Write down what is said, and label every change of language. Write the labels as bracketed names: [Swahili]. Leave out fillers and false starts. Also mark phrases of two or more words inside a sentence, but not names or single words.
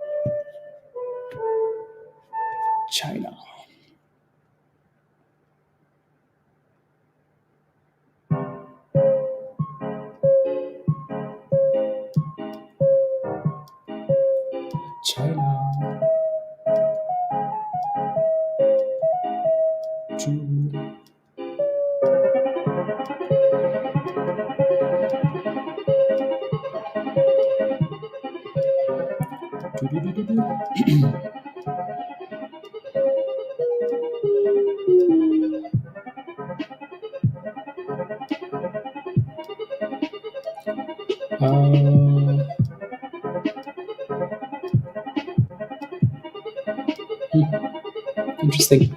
[English] China. China. Choo. Doo-doo-doo-doo-doo. Uh, Interesting.